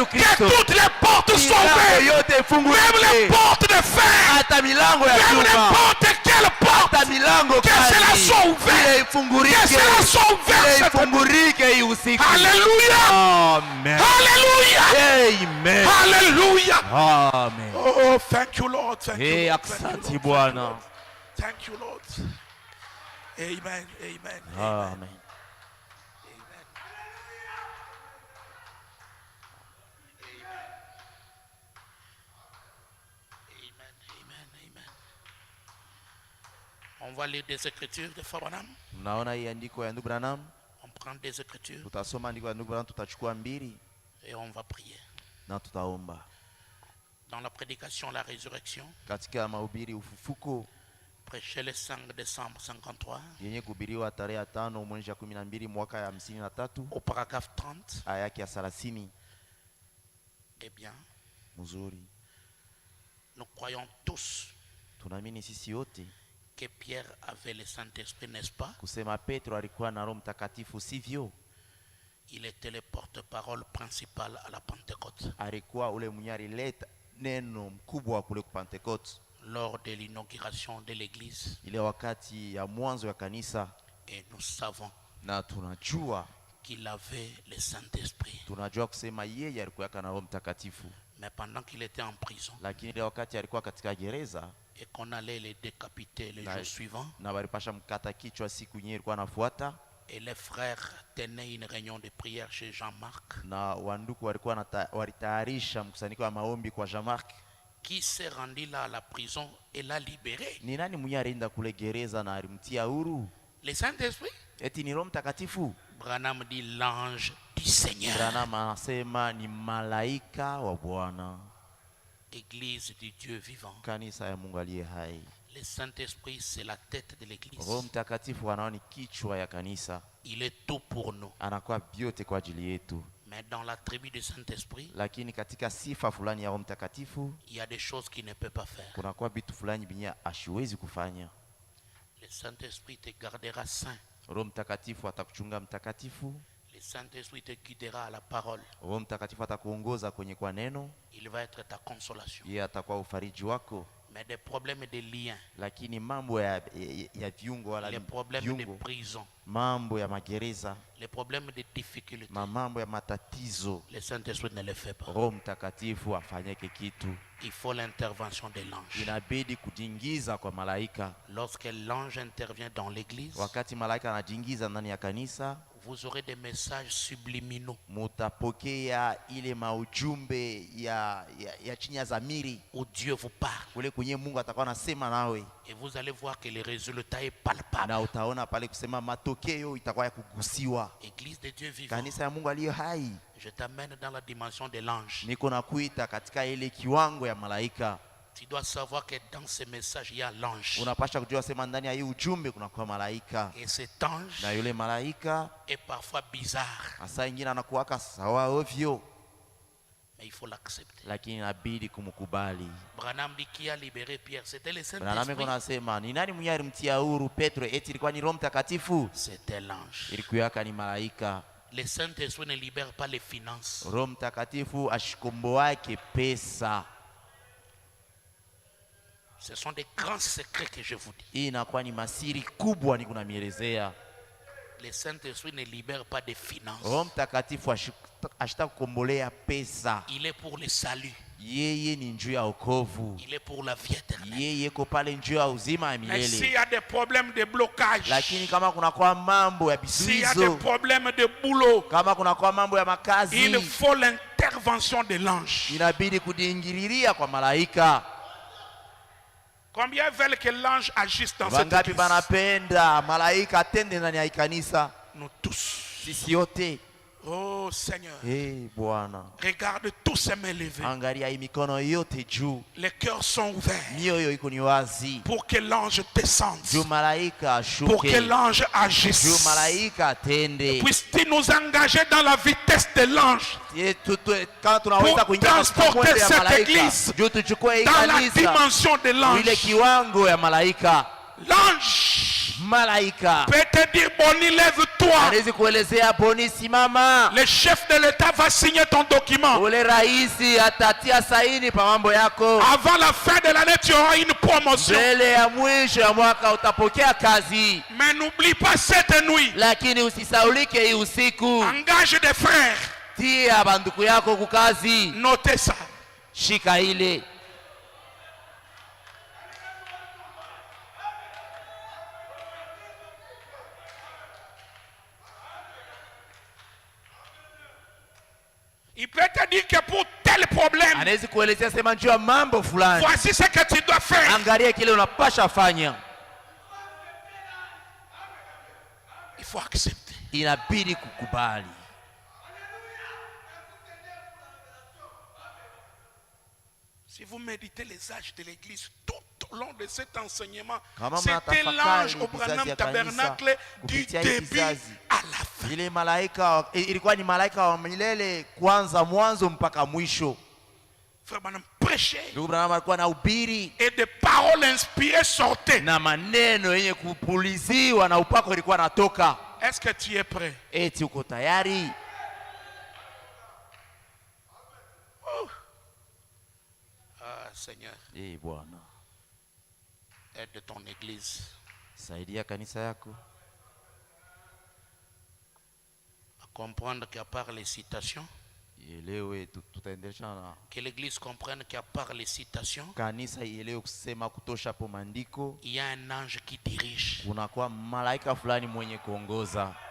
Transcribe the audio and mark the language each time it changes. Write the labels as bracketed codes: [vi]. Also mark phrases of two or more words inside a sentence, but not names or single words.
[fr] Que toutes les portes soient ouvertes. Même les portes de fer. Même n'importe quelle porte. Que cela soit ouvert. Que cela soit ouvert. Alléluia. Amen. Alléluia. Amen. Alléluia. Amen. [en] Oh, thank you, Lord. Thank you, Lord. [sw] Asante Bwana. [en] Thank you, Lord. Amen. Amen. Amen. [fr] On va lire des écritures de Fabanam. [sw] Mnaona hii andiko ya ndugu Branham? [fr] On prend des écritures. [sw] Tutasoma andiko ya ndugu Branham, tutachukua mbili. [fr] Et on va prier. [sw] Na tutaomba. [fr] Dans la prédication la résurrection. [sw] Katika mahubiri ufufuko. [fr] Prêché le 5 décembre 53. [sw] Yenye kuhubiriwa tarehe 5 mwezi wa 12 mwaka ya 53. [fr] Au paragraphe 30. [sw] Aya yake ya 30. [fr] Eh bien. [sw] Mzuri. [fr] Nous croyons tous. [sw] Tunaamini sisi yote [fr] que Pierre avait le Saint-Esprit, n'est-ce pas? [sw] Kusema Petro alikuwa na Roho Mtakatifu, sivyo? [fr] Il était le porte-parole principal à la Pentecôte. [sw] Alikuwa ule mwenye alileta neno mkubwa kule kwa Pentecote. [fr] Lors de l'inauguration de l'église. [sw] Ile wakati ya mwanzo ya kanisa. [fr] Et nous savons. [sw] Na tunajua [fr] qu'il avait le Saint-Esprit. [sw] Tunajua kusema yeye alikuwa na Roho Mtakatifu. [fr] Mais pendant qu'il était en prison. [sw] Lakini ile wakati alikuwa katika gereza. [fr] Et qu'on allait les décapiter le jour suivant. [sw] Na walipasha mkata kichwa siku nyingine ilikuwa nafuata. [fr] Et les frères tenaient une réunion de prière chez Jean-Marc. [sw] Na wanduku walikuwa walitayarisha mkusanyiko wa maombi kwa Jean-Marc. [fr] Qui s'est rendu là à la prison et l'a libéré? [sw] Ni nani mwenye alienda kule gereza na alimtia huru? [fr] Le Saint-Esprit? [sw] Eti ni Roho Mtakatifu. [fr] Branham dit l'ange du Seigneur. [sw] Branham anasema ni malaika wa Bwana. [fr] Église du Dieu vivant. [sw] Kanisa ya Mungu aliye hai. [fr] Le Saint-Esprit c'est la tête de l'église. [sw] Roho Mtakatifu anaona ni kichwa ya kanisa. [fr] Il est tout pour nous. [sw] Anakuwa vyote kwa ajili yetu. [fr] Mais dans la tribu du Saint-Esprit, [sw] lakini katika sifa fulani ya Roho Mtakatifu, [fr] il y a des choses qu'il ne peut pas faire. [sw] Kuna kwa vitu fulani binya ashiwezi kufanya. [fr] Le Saint-Esprit te gardera saint. [sw] Roho Mtakatifu atakuchunga mtakatifu. [fr] Le Saint-Esprit te guidera à la parole. [sw] Roho Mtakatifu atakuongoza kwenye kwa neno. [fr] Il va être ta consolation. [sw] Yeye atakuwa ufariji wako. [fr] Mais des problèmes de liens. [sw] Lakini mambo ya viungo wala [fr] les problèmes de prison. [sw] Mambo ya magereza. [fr] Les problèmes de difficultés. [sw] Mambo ya matatizo. [fr] Le Saint-Esprit ne le fait pas. [sw] Roho Mtakatifu afanyeke kitu. [fr] Il faut l'intervention de l'ange. [sw] Inabidi kujiingiza kwa malaika. [fr] Lorsque l'ange intervient dans l'église, [sw] wakati malaika anajiingiza ndani ya kanisa, [fr] vous aurez des messages subliminaux. [sw] Mutapokea ile maujumbe ya chini ya zamiri. [fr] Où Dieu vous parle. [sw] Kule kwenye Mungu atakuwa anasema nawe. [fr] Et vous allez voir que le résultat est palpable. [sw] Na utaona pale kusema matokeo itakuwa ya kugusiwa. [fr] Église de Dieu vivant. [sw] Kanisa ya Mungu aliye hai. [fr] Je t'amène dans la dimension de l'ange. [sw] Niko nakuita katika ile kiwango ya malaika. [fr] Tu dois savoir que dans ce message il y a l'ange. [sw] Unapaswa kujua sema ndani ya hii ujumbe kuna kwa malaika. [fr] Et cet ange [sw] na yule malaika [fr] est parfois bizarre. [sw] Asa ingine anakuwa sawa ovyo. [fr] Mais il faut l'accepter. [sw] Lakini inabidi kumkubali. [fr] Branham dit qui a libéré Pierre, c'était le Saint-Esprit. [sw] Branham anasema ni nani mwenye alimtia huru Petro? Eti ilikuwa ni Roho Mtakatifu? [fr] C'était l'ange. [sw] Ilikuwa ni malaika. [fr] Le Saint-Esprit ne libère pas les finances. [sw] Roho Mtakatifu ashikomboake pesa. [fr] Ce sont des grands secrets que je vous dis. [sw] Hii inakuwa ni masiri kubwa niko namielezea. [fr] Le Saint-Esprit ne libère pas des finances. [sw] Roho Mtakatifu ashitaka kukombolea pesa. [fr] Il est pour le salut. [sw] Yeye ni njia ya wokovu. [fr] Il est pour la vie éternelle. [sw] Yeye ko pale njia ya uzima ya milele. [fr] Mais s'il y a des problèmes de blocage, [sw] lakini kama kuna kwa mambo ya bizuizo, [fr] s'il y a des problèmes de boulot, [sw] kama kuna kwa mambo ya makazi, [fr] il faut l'intervention de l'ange. [sw] Inabidi kudiingililia kwa malaika. [fr] Combien veulent que l'ange agisse dans cette église? [sw] Wangapi banapenda malaika atende ndani ya kanisa? [fr] Nous tous. [sw] Sisi yote. [fr] Oh Seigneur. [sw] Bwana. [fr] Regarde tous ces mains levées. [sw] Angalia hii mikono yote juu. [fr] Les cœurs sont ouverts. [sw] Mioyo iko ni wazi. [fr] Pour que l'ange descende. [sw] Juu malaika ashuke. [fr] Pour que l'ange agisse. [sw] Juu malaika atende. [fr] Puisses-tu nous engager dans la vitesse de l'ange? [sw] Quand tunaweza kuingia [fr] transporter cette église dans la dimension de l'ange. [sw] Ile kiwango ya malaika. [fr] L'ange [sw] malaika [fr] peut te dire Boni, lève-toi. [sw] Anaweza kuelezea Boni, simama. [fr] Le chef de l'État va signer ton document. [sw] Ule raisi atatia saini pa mambo yako. [fr] Avant la fin de l'année tu auras une promotion. [sw] Mbele ya mwisho ya mwaka utapokea kazi. [fr] Mais n'oublie pas cette nuit. [sw] Lakini usisaulike hii usiku. [fr] Engage des frères. [sw] Tia banduku yako kukazi. [fr] Notez ça. [sw] Shika ile. [fr] Il peut te dire que pour tel problème, [sw] anaweza kuelezea sema njoo mambo fulani. [fr] Voici ce que tu dois faire. [sw] Angalia kile unapasha fanya. [fr] Il faut accepter. [sw] Inabidi kukubali. [fr] Si vous méditez les âges de l'église tout au long de cet enseignement, c'était l'ange au Branham Tabernacle du début à la fin. [sw] Ile malaika ilikuwa ni malaika wa milele kwanza mwanzo mpaka mwisho. [fr] Frère Branham prêchait. [sw] Ndugu Branham alikuwa anahubiri. [fr] Et des paroles inspirées sortaient. [sw] Na maneno yenye kupuliziwa na upako ilikuwa natoka. [fr] Est-ce que tu es prêt? [sw] Eti uko tayari? [fr] Seigneur, [sw] Bwana, [fr] aide ton église. [sw] Saidia kanisa yako [fr] à comprendre qu'à part les citations, que l'église comprenne qu'à part les citations, [sw] kanisa ielewe kusema kutosha po maandiko, [fr] il y a un ange qui dirige. [sw] Kunakuwa malaika fulani mwenye kuongoza.